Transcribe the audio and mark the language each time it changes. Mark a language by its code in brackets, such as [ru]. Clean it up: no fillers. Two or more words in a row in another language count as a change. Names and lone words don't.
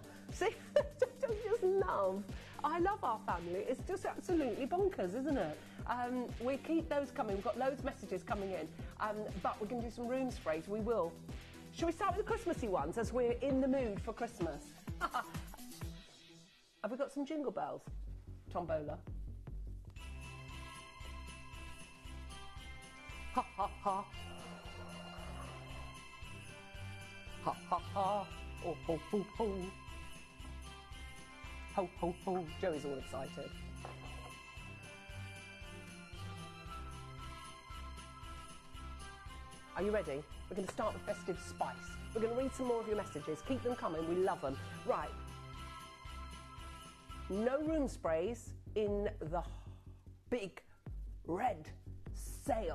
[en] See, don't you just love? I love our family. It's just absolutely bonkers, isn't it? We keep those coming. We've got loads of messages coming in. But we're going to do some room sprays. We will. Shall we start with the Christmassy ones as we're in the mood for Christmas? Have we got some jingle bells? Tombola. Ha ha ha. Ha ha ha. Oh ho ho ho. Ho ho ho. Joey's all excited. Are you ready? We're going to start with festive spice. We're going to read some more of your messages. Keep them coming. We love them. Right. No room sprays in the big red sale.